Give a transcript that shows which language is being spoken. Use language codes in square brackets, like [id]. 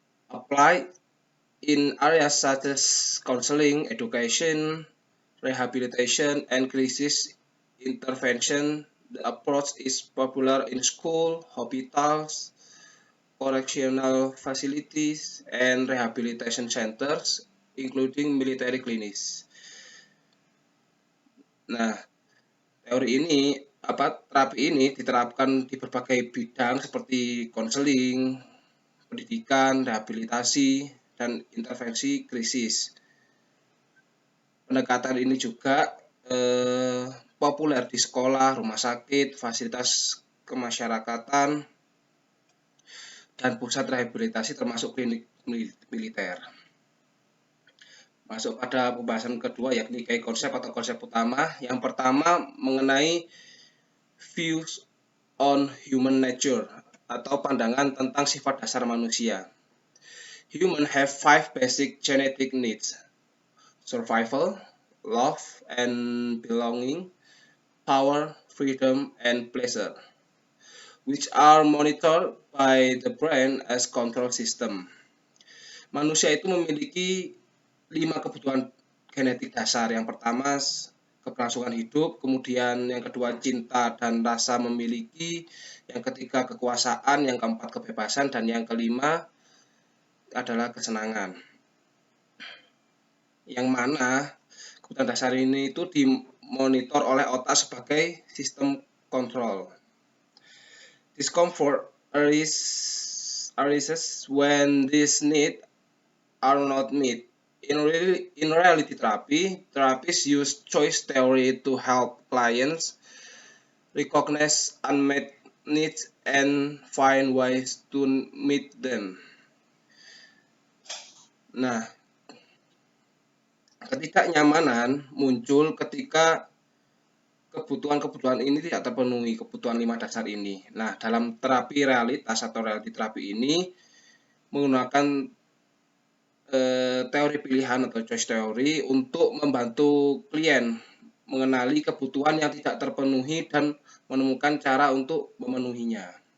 [en] Apply in areas such as counseling, education, rehabilitation, and crisis intervention. The approach is popular in school, hospitals, correctional facilities, and rehabilitation centers, including military clinics. [id] Nah, teori ini terapi ini diterapkan di berbagai bidang seperti konseling, pendidikan, rehabilitasi, dan intervensi krisis. Pendekatan ini juga populer di sekolah, rumah sakit, fasilitas kemasyarakatan, dan pusat rehabilitasi termasuk klinik militer. Masuk pada pembahasan kedua, yakni key konsep atau konsep utama. Yang pertama mengenai [en] views on human nature [id] atau pandangan tentang sifat dasar manusia. [en] Humans have 5 basic genetic needs: survival, love and belonging, power, freedom, and pleasure, which are monitored by the brain as control system. [id] Manusia itu memiliki 5 kebutuhan genetik dasar. Yang pertama keberlangsungan hidup, kemudian yang kedua cinta dan rasa memiliki, yang ketiga kekuasaan, yang keempat kebebasan, dan yang kelima adalah kesenangan. Yang mana kebutuhan dasar ini itu dimonitor oleh otak sebagai sistem kontrol. [en] Discomfort arises when these needs are not met. In reality therapy, therapists use choice theory to help clients recognize unmet needs and find ways to meet them. [id] Nah, ketidaknyamanan muncul ketika kebutuhan-kebutuhan ini tidak terpenuhi, kebutuhan 5 dasar ini. Nah, dalam terapi realitas atau reality terapi ini menggunakan teori pilihan atau choice theory untuk membantu klien mengenali kebutuhan yang tidak terpenuhi dan menemukan cara untuk memenuhinya.